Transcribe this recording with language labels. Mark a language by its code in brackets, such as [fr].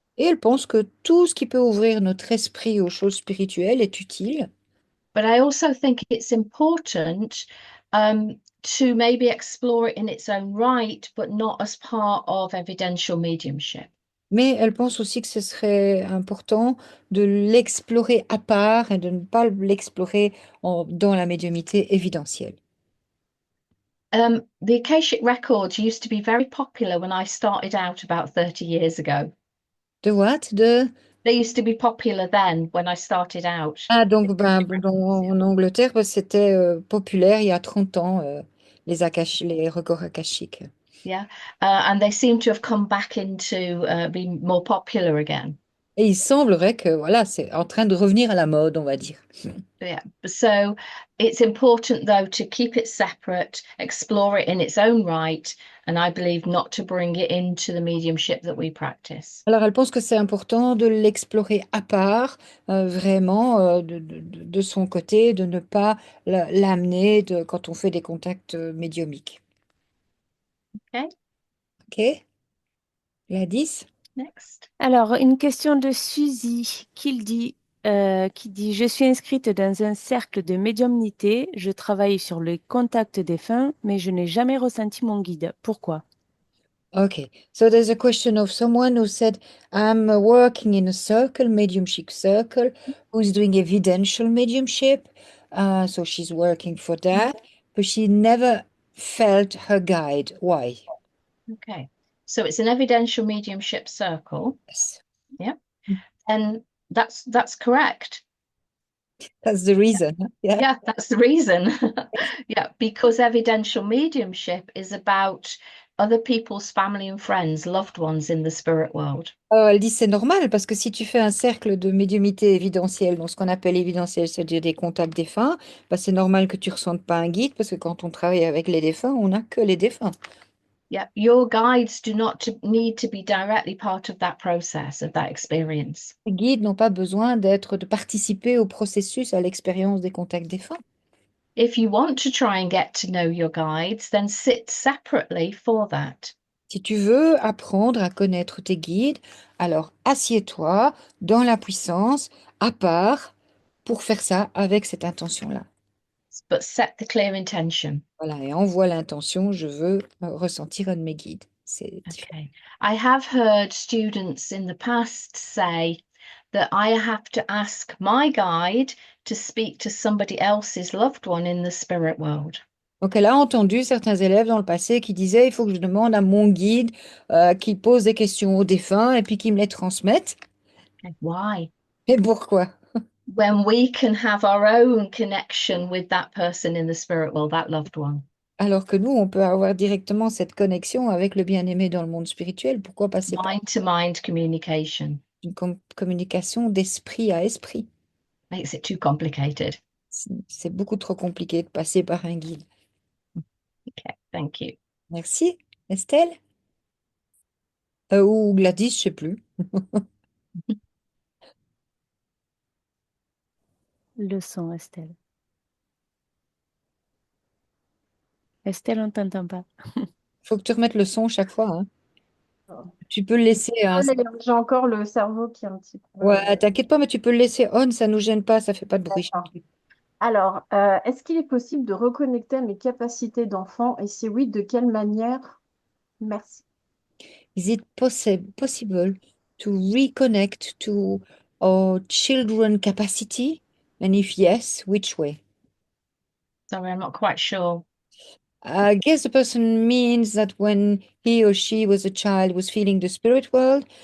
[fr] Et elle pense que tout ce qui peut ouvrir notre esprit aux choses spirituelles est utile. [en] But I also think it's important to maybe explore it in its own right, but not as part of evidential mediumship. [fr] Mais elle pense aussi que ce serait important de l'explorer à part et de ne pas l'explorer dans la médiumnité évidentielle. [en] The Akashic Records used to be very popular when I started out about 30 years ago. [fr] De what? De... [en] They used to be popular then when I started out. [fr] Ah, donc en Angleterre, c'était populaire il y a 30 ans, les records akashiques. [en] Yeah. And they seem to have come back into being more popular again. [fr] Et il semblerait que voilà, c'est en train de revenir à la mode, on va dire. [en] Yeah. So it's important though to keep it separate, explore it in its own right, and I believe not to bring it into the mediumship that we practice. [fr] Alors, elle pense que c'est important de l'explorer à part, vraiment, de son côté, de ne pas l'amener quand on fait des contacts médiumiques. [en] Okay, [fr] OK? La 10? [en] next. [fr] Alors, une question de Suzy qui dit, je suis inscrite dans un cercle de médiumnité, je travaille sur le contact défunt, mais je n'ai jamais ressenti mon guide. Pourquoi? [en] Okay, so there's a question of someone who said, I'm working in a circle, mediumship circle, who's doing evidential mediumship. So she's working for that, but she never felt her guide. Why? Okay. So it's an evidential mediumship circle. Yes. Yeah. And that's correct. That's the reason. Yeah. Yeah, that's the reason. Yeah, because evidential mediumship is about other people's family and friends, loved ones in the spirit world. [fr] Elle dit c'est normal parce que si tu fais un cercle de médiumité évidentielle, donc ce qu'on appelle évidentiel, c'est-à-dire des contacts défunts, bah, c'est normal que tu ressentes pas un guide parce que quand on travaille avec les défunts, on n'a que les défunts. [en] Yeah, your guides do not need to be directly part of that process, of that experience. [fr] Les guides n'ont pas besoin de participer au processus, à l'expérience des contacts défunts. [en] If you want to try and get to know your guides, then sit separately for that. [fr] Si tu veux apprendre à connaître tes guides, alors assieds-toi dans la puissance, à part, pour faire ça avec cette intention-là. [en] But set the clear intention. [fr] Voilà, et envoie l'intention, je veux ressentir un de mes guides. C'est différent. [en] Okay. I have heard students in the past say that I have to ask my guide to speak to somebody else's loved one in the spirit world. [fr] Donc, elle a entendu certains élèves dans le passé qui disaient, il faut que je demande à mon guide qui pose des questions aux défunts et puis qui me les transmette. [en] Okay. Why? [fr] Mais pourquoi? [en] When we can have our own connection with that person in the spirit world, that loved one. [fr] Alors que nous, on peut avoir directement cette connexion avec le bien-aimé dans le monde spirituel. Pourquoi passer par [en] Mind to mind communication [fr] une communication d'esprit à esprit? [en] makes it too complicated. [fr] C'est beaucoup trop compliqué de passer par un guide. [en] Okay, thank you. [fr] Merci. Estelle? Ou Gladys, je sais plus. Le son, Estelle. Estelle, on ne t'entend pas. Faut que tu remettes le son chaque fois, hein. Tu peux le laisser. Désolée, j'ai encore le cerveau qui est un petit peu... Ouais, t'inquiète pas, mais tu peux le laisser on, ça nous gêne pas, ça fait pas de bruit. D'accord. Alors, est-ce qu'il est possible de reconnecter à mes capacités d'enfant? Et si oui, de quelle manière? Merci. [en] Is it possible to reconnect to our children capacity? And if yes, which way? Sorry, I'm not quite sure. I guess the person means that when he or she was a child was feeling the spirit world.